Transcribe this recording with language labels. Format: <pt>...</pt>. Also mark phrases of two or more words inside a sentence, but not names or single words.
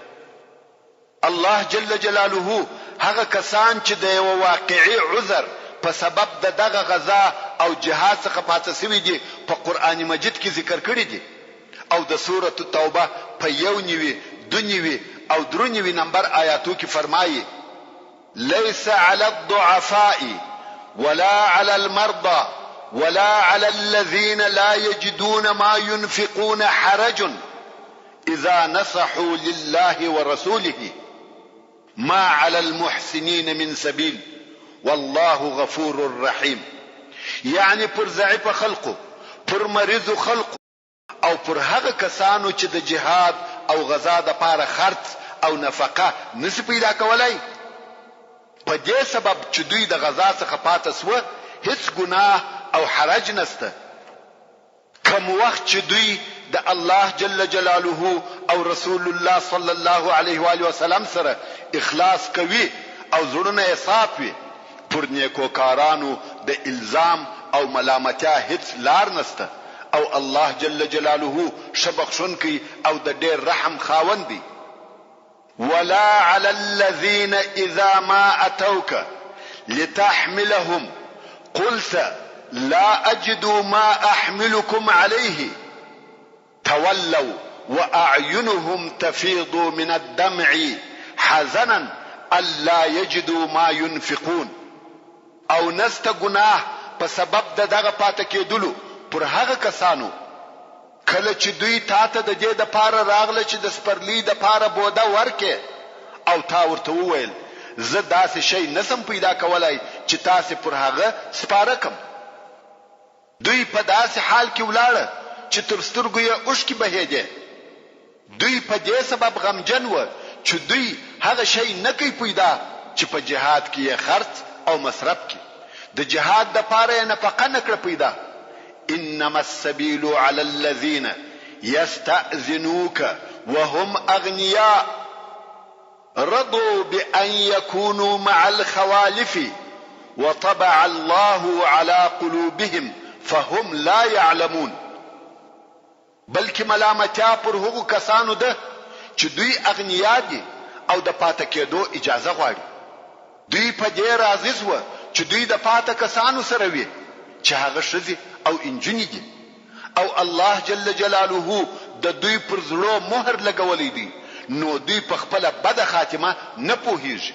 <ps>الله</ps> <ar>جل جلاله</ar> <ps>هغه کسان چې د یو واقعي عذر په سبب د دغه غزا او جهاد څخه پاتې شوي دي په قران مجید کې ذکر کړی دي او د سوره التوبه په 1 او 3 نمبر آیاتو کې فرمایي:</ps> <ar>ليس على الضعفاء ولا على المرضى ولا على الذين لا يجدون ما ينفقون حرج إذا نصحوا لله ورسوله ما على المحسنين من سبيل والله غفور رحيم.</ar> <ps>يعني پر ضعیف خلقو، پر مریض خلقو او پر هغه کسانو چې د جهاد او غزا د پاره خرڅ او نفقه نشي پیدا کولای، په دې سبب چې دوی د غزا څخه پاتې سو هیڅ ګناه او حرج نسته. کوم وخت چې دوی د الله</ps> <ar>جل جلاله</ar> <ps>او رسول الله</ps> <ar>صلی الله علیه و آله وسلم</ar> <ps>سره اخلاص کوي او زړونه یې صاف وي، پر نیکوکارانو د الزام او ملامتیا هیڅ لار نسته او الله جل جلاله شبخشونکی او د ډېر رحم خاوند دی.</ps> <ar>ولا على الذين إذا ما أتوك لتحملهم قلت لا أجد ما أحملكم عليه تولوا وأعينهم تفيض من الدمع حزنا ألا يجدوا ما ينفقون.</ar> <ps>او نست گناه په سبب د دغه پاتې کېدلو پر هغه کسانو کله چې دوی تاته د دې د پاره راغله چې د سپرلی د پاره بوده ورکه او تا ورته وویل زه داسې شی نسم پیدا کولای چې تاسو پر هغه سپاره کم. دوی په داسې حال کې ولاړه چې تر سترګو یې اوښکې بهېدې. دوی په دې سبب غمجن و چې دوی هغه شی نه کوي پیدا چې په جهاد کې یې خرڅ او مصرف کی، د جهاد د پاره نفقه نکړه پیدا.</ps> <ar>انما السبيل على الذين يستأذنوك وهم اغنياء رضوا بأن يكونوا مع الخوالف وطبع الله على قلوبهم فهم لا يعلمون.</ar> <ps>بلکې ملامتیا پر هغو کسانو ده چې دوی اغنیا دي او د پاتې کېدو اجازه غواړي. دوی په دې راضي شو چې دوی د پاتې کسانو سره وي چې هغه ښځې او انجونې دي، او الله</ps> <ar>جل جلاله</ar> <ps>د دوی پر زړه مهر لګولی دی، نو دوی په خپل بد خاتمه نه پوهیږي.</ps>